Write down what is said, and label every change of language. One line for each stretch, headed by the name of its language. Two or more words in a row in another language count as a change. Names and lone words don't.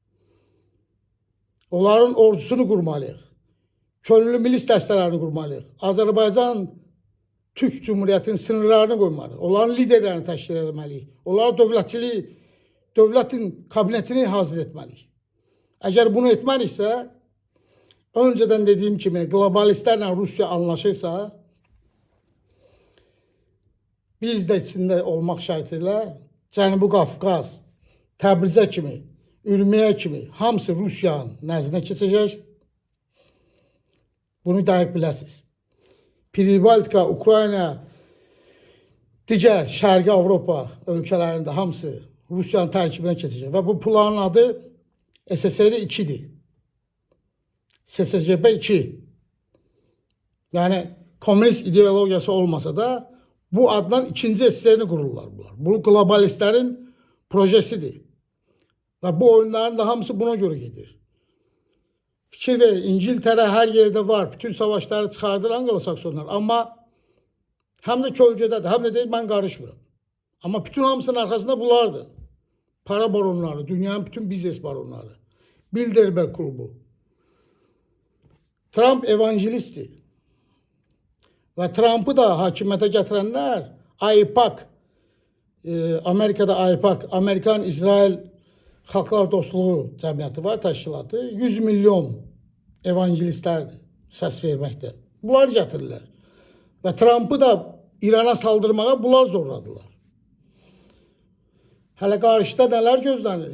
Azerbaijani: Onların ordusunu qurmalıyıq. Könüllü milis dəstələrini qurmalıyıq. Azərbaycan Türk Cumhuriyyətinin sınırlarını qoymalıyıq. Onların liderlərini təşkil etməliyik. Onlara dövlətin kabinetini hazır etməliyik. Əgər bunu etməliyiksə,
Turkish: önceden dediğim kimi globalistlerle Rusya anlaşırsa, biz de içinde olmak şartıyla
Azerbaijani: Cənubi Qafqaz, Təbrizə kimi, Ürüməyə kimi hamısı Rusiyanın nəzdinə keçəcək. Bunu dəqiq biləsiniz. Pribaltika, Ukrayna, digər Şərqi Avropa ölkələrində hamısı Rusiyanın tərkibinə keçəcək. Və bu planın adı SSR 2'dir. SSCB 2.
Turkish: Yani komünist ideologiyası olmasa da bu adla ikinci SSR'ni kururlar bunlar. Bu globalistlerin projesidir. Ve bu oyunların da hamısı buna göre gelir. Fikir verin, İngiltere her yerde var. Bütün savaşları çıkardır Anglo-Saksonlar. Ama hem de kölgədədir, hem de değil ben karışmıram. Ama bütün hamısının arkasında bunlardır. Para baronları, dünyanın bütün biznes baronları.
Azerbaijani: Bilderberg klubu. Trump evangelistdir.
Turkish: Ve Trump'ı da hakimiyete getirenler AIPAC, Amerika'da AIPAC,
Azerbaijani: Amerikan-İsrail Xalqlar Dostluğu Cəmiyyəti var, təşkilatı. 100 milyon evangelistlərdir səs verməkdə. Bunlar gətirirlər. Və Trump'ı da İran'a saldırmağa bunlar zorladılar. Hələ qarşıda nələr gözlənir?